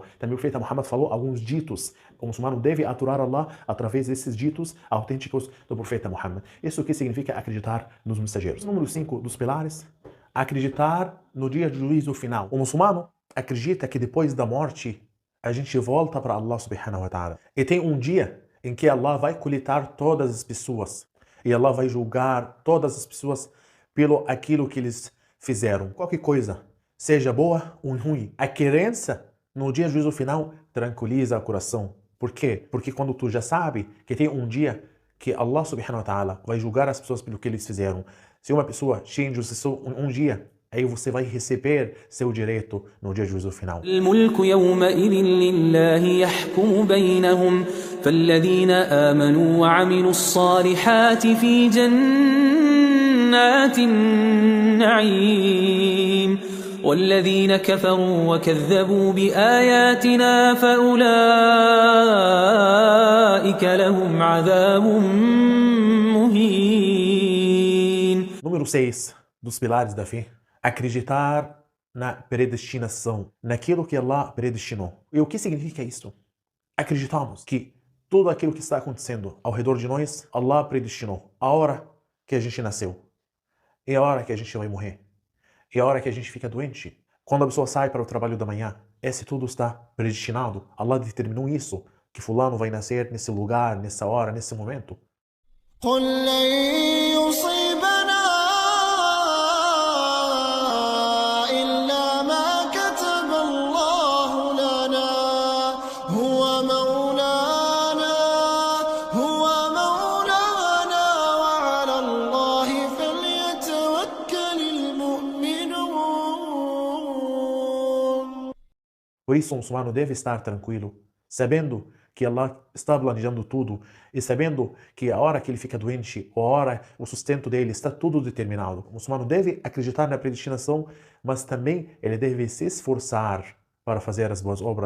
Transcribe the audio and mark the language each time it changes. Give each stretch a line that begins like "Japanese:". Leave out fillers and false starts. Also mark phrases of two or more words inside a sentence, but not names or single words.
Portuguese: Também o profeta Muhammad falou alguns ditos. O muçulmano deve aturar Allah através desses ditos autênticos do profeta Muhammad. Isso que significa acreditar nos mensageiros. Número 5 dos pilares, acreditar no dia do juízo final. O muçulmano acredita que depois da morte a gente volta para
Arabic: الله سبحانه وتعالى.
Portuguese: E tem um dia em que Allah vai coletar todas as pessoas e Allah vai julgar todas as pessoas pelo aquilo que eles fizeram. Qualquer coisa, seja boa ou ruim. A crença no dia do juízo final tranquiliza o coração. Por quê? Porque quando tu já sabe que tem um dia que
Arabic: الله سبحانه وتعالى
Portuguese: vai julgar as pessoas pelo que eles fizeram. Se uma pessoa cheia de injustiça um dia, aí você vai receber seu direito no dia do juízo final.
Arabic: الملك يومئذ لله يحكم بينهم فالذين آمنوا وعملوا الصالحات في جنات النعيم والذين كفروا وكذبوا بآياتنا فأولئك لهم عذاب مهين.
Portuguese: Número 6 dos pilares da fé. Acreditar na predestinação, naquilo que Allah predestinou. E o que significa isso? Acreditamos que tudo aquilo que está acontecendo ao redor de nós, Allah predestinou. A hora que a gente nasceu, e a hora que a gente vai morrer, e a hora que a gente fica doente. Quando a pessoa sai para o trabalho da manhã, esse tudo está predestinado. Allah determinou isso, que fulano vai nascer nesse lugar, nessa hora, nesse momento.
Arabic: قل لن يصيبنا إلا ما كتب الله لنا هو مولانا وعلى الله فليتوكل المؤمنون.
Portuguese: Por isso, o muçulmano deve estar tranquilo, sabendo que Allah está planejando tudo e sabendo que a hora que ele fica doente, a hora, o sustento dele, está tudo determinado. O muçulmano deve acreditar na predestinação, mas também ele deve se esforçar para fazer as boas obras.